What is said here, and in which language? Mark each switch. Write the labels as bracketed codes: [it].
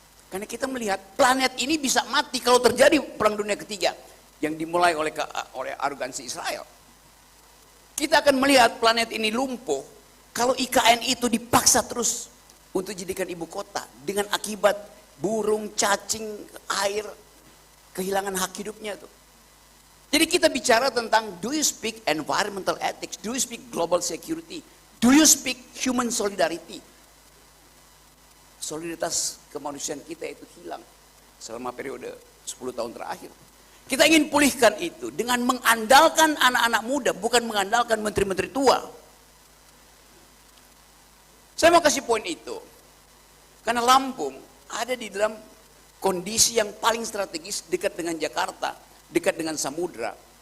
[id] Karena kita melihat planet ini bisa mati kalau terjadi perang dunia ketiga yang dimulai oleh arogansi Israel. Kita akan melihat planet ini lumpuh kalau IKN itu dipaksa terus untuk dijadikan ibu kota dengan akibat burung, cacing, air kehilangan hak hidupnya tuh. Jadi kita bicara tentang, [en] do you speak environmental ethics, do you speak global security, do you speak human solidarity. [id] Solidaritas kemanusiaan kita itu hilang selama periode 10 tahun terakhir. Kita ingin pulihkan itu dengan mengandalkan anak-anak muda, bukan mengandalkan menteri-menteri tua. Saya mau kasih poin itu. Karena Lampung ada di dalam kondisi yang paling strategis, dekat dengan Jakarta, dekat dengan samudra.